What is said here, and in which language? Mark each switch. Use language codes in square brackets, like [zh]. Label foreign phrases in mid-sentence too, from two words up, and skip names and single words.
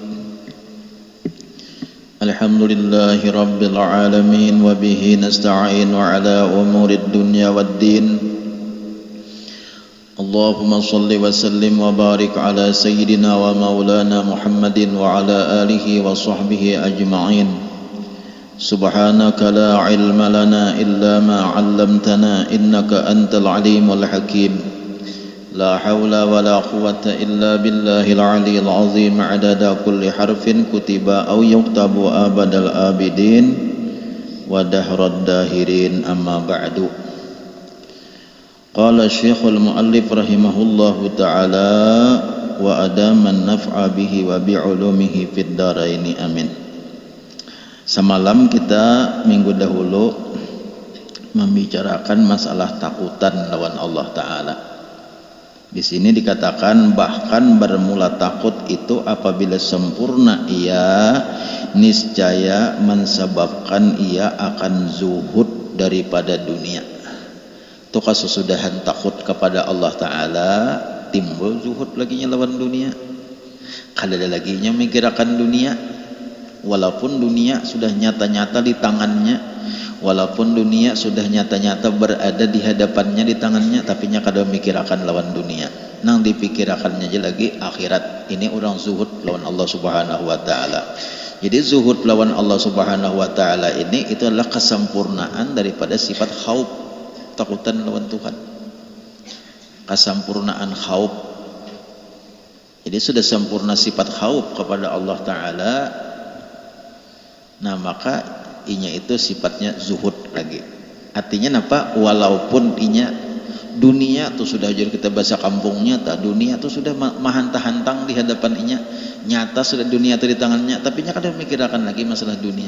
[ar] الحمد لله رب العالمين وبه نستعين على أمور الدنيا والدين. اللهم صل وسلم وبارك على سيدنا ومولانا محمد وعلى آله وصحبه أجمعين. سبحانك لا علم لنا إلا ما علمتنا إنك أنت العليم الحكيم. لا حول ولا قوة إلا بالله العلي العظيم. عدد كل حرف كتب أو يكتب أبد الآبدين ودهر الداهرين. أما بعد. قال الشيخ المؤلف رحمه الله تعالى وأدام النفع به وبعلومه في الدارين آمين. [bjn] Semalam kita minggu dahulu membicarakan masalah takutan lawan Allah Ta'ala. [id] Di sini dikatakan bahkan bermula takut itu apabila sempurna ia niscaya mensebabkan ia akan zuhud daripada dunia. [bjn] Itu kesudahan takut kepada Allah Ta'ala timbul zuhud laginya lawan dunia. Kada ada laginya mikirakan dunia, walaupun dunia sudah nyata-nyata di tangannya, walaupun dunia sudah nyata-nyata berada di hadapannya di tangannya, tapi nya kada mikirakan lawan dunia. Nang dipikirakannya aja lagi akhirat. Ini orang zuhud lawan Allah [ar] سبحانه وتعالى. [bjn] Jadi zuhud lawan Allah [ar] سبحانه وتعالى [bjn] ini itu adalah kesempurnaan daripada sifat khauf, takutan lawan Tuhan. [id] Kesempurnaan khauf. Jadi sudah sempurna sifat khauf kepada Allah Ta'ala. [bjn] Nah maka inya itu sifatnya zuhud lagi. [id] Artinya apa? [bjn] Walaupun inya dunia tuh sudah jadi kita bahasa kampungnya, dunia tuh sudah mahantah-hantang di hadapan inya, nyata sudah dunia itu di tangannya, tapi nya kada memikirkan lagi masalah dunia.